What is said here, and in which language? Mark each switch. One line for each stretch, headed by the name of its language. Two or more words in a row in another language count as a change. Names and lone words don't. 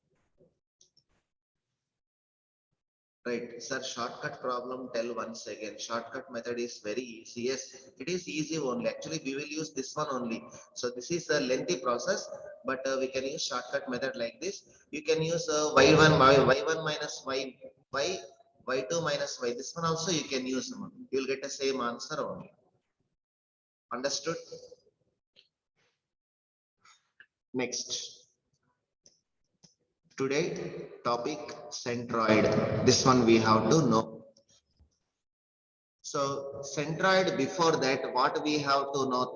English: Right, sir, shortcut problem, tell once again. Shortcut method is very easy. Yes, it is easy only. Actually, we will use this one only. So this is a lengthy process, but we can use shortcut method like this. You can use y1 minus y2 minus y. This one also you can use. You will get the same answer only. Understood? Next. Today topic centroid. This one we have to know. So centroid, before that what we have to know?